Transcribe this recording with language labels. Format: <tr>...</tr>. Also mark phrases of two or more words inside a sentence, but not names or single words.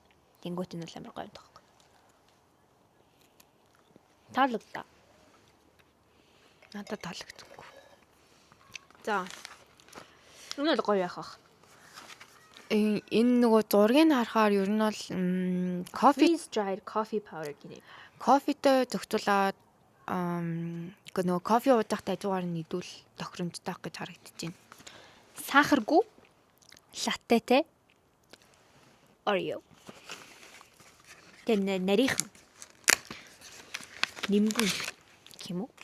<mn>Тэнгүүт нь бол амар гоё юм тоххой. Таалагдаа. Надад таалагдахгүй. За. Энэ бол гоё яах вэ? Энэ нөгөө зургийг харахаар ер нь бол</mn> <en>Freeze dried coffee powder гинэ.</en> <mn>кофетэй зохицуулаад нөгөө кофе уудаахтай хажуугаар нь идүүл тохиромжтой гэж харагдаж байна. Сахаргүй латтетэй Oreo. Тэн нарийнхан. Нимгэн юм уу?</mn>